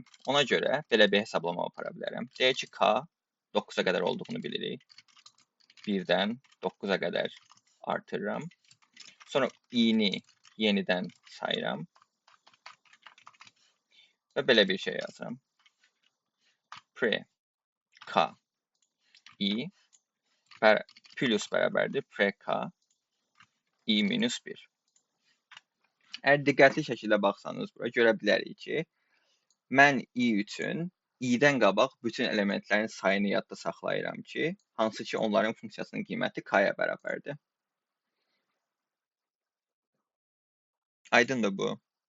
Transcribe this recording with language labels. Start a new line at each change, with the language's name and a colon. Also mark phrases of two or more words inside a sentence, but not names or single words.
Azerbaijani: Ona görə belə bir hesablama apara bilərəm. Deyək ki, K 9-a qədər olduğunu bilirik. 1-dən 9-a qədər artırıram. Sonra i-ni yenidən sayıram. Və belə bir şey yazıram. Pre K i plus bərabərdir pre K i minus 1. Əgər diqqətli şəkildə baxsanız bura görə bilərik ki, mən i üçün i-dən qabaq bütün elementlərin sayını yadda saxlayıram ki, hansı ki onların funksiyasının qiyməti k-ya bərabərdir. Aydındır bu.